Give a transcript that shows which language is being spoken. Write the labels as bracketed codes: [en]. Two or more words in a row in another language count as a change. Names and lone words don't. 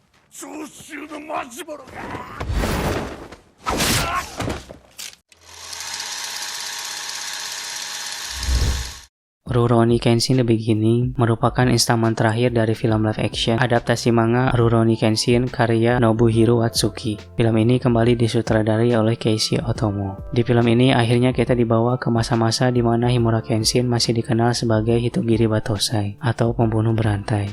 [ja] 長州のマジモロが。 [id] Rurouni Kenshin The Beginning merupakan installment terakhir dari film [en] live action [id] adaptasi manga Rurouni Kenshin karya Nobuhiro Watsuki. Film ini kembali disutradarai oleh Keiichi Otomo. Di film ini akhirnya kita dibawa ke masa-masa di mana Himura Kenshin masih dikenal sebagai Hitogiri Batosai atau pembunuh berantai.